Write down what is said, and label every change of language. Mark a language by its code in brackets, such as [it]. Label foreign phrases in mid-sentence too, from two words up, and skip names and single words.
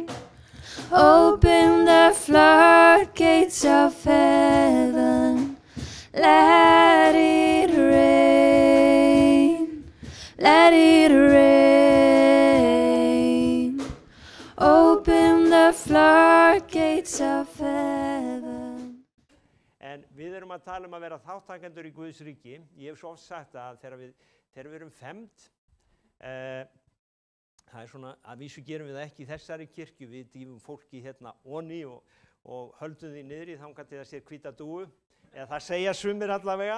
[en] Open the floodgates of heaven, let it rain, let it rain. Open the floodgates of heaven. [is] En við erum að tala að vera þáttakendur í Guðs ríki. Ég hef svo oft sagt að þegar við erum femd, það svona, að vísu gerum við það ekki í þessari kirkju, við dýfum fólki hérna onni og höldum því niðri þangað til það sér hvíta dúfu, eða það segja sumir allavega.